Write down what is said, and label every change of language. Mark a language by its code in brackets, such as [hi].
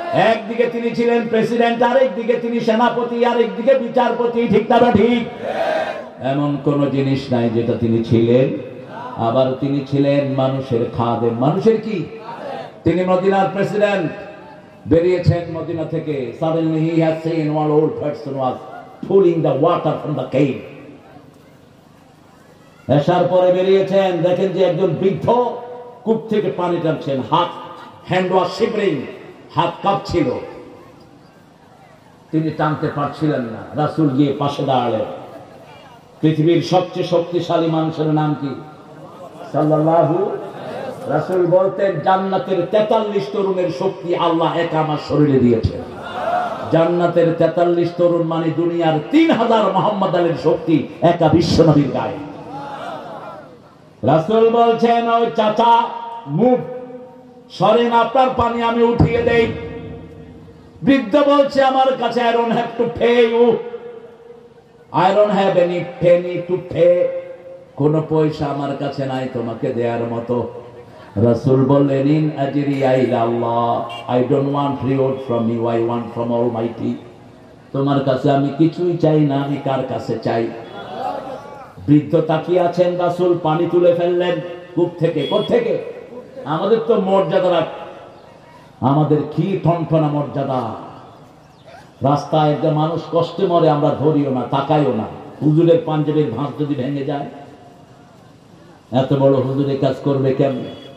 [bn] একদিকে তিনি ছিলেন প্রেসিডেন্ট, আরেকদিকে তিনি সেনাপতি, আরেকদিকে বিচারপতি, ঠিক না ঠিক? এমন কোন জিনিস নাই যেটা তিনি ছিলেন। আবার তিনি ছিলেন মানুষের খাদেম। মানুষের কি? তিনি মদিনার প্রেসিডেন্ট, বেরিয়েছেন মদিনা থেকে। [en] Suddenly he has seen one old person was pulling the water from the cave. [bn] এসার পরে বেরিয়েছেন, দেখেন যে একজন বৃদ্ধ কূপ থেকে পানি টানছেন। [en] hand was shivering, [bn] হাত কাঁপছিল, তিনি টানতে পারছিলেন না। রাসূল গিয়ে পাশে দাঁড়ালেন। পৃথিবীর সবচেয়ে শক্তিশালী মানুষের নাম কি? সাল্লাল্লাহু। রাসূল বলতেন জান্নাতের 43 তরুণের শক্তি আল্লাহ একা আমার শরীরে দিয়েছেন। জান্নাতের 43 তরুণ মানে দুনিয়ার 3000 মুহাম্মদ আলীর শক্তি একা বিশ্বনবীর গায়ে। রাসূল বলছেন, ওই চাচা মুভ, সরেন, আপনার পানি আমি উঠিয়ে দেই। বৃদ্ধ বলছে, আমার কাছে [en] I don't have to pay you. I don't have any penny to pay. [bn] কোন পয়সা আমার কাছে নাই তোমাকে দেওয়ার মতো। রাসূল বললেন, [ar] ইন আজরিয়া ইলা আল্লাহ, [en] I don't want reward from you, I want from Almighty. [bn] তোমার কাছে আমি কিছুই চাই না, আমি কার কাছে চাই? বৃদ্ধ তাকিয়ে আছেন। রাসূল পানি তুলে ফেললেন কূপ থেকে। কোত্থেকে? আমাদের তো মর্যাদা, আমাদের কি ঠনঠনা মর্যাদা। রাস্তায় একটা মানুষ কষ্টে মরে, আমরা ধরিও না, তাকাইও না। হুজুরের পাঞ্জাবির ভাঁজ যদি ভেঙে যায়, এত বড় হুজুরের কাজ করবে কেমনে?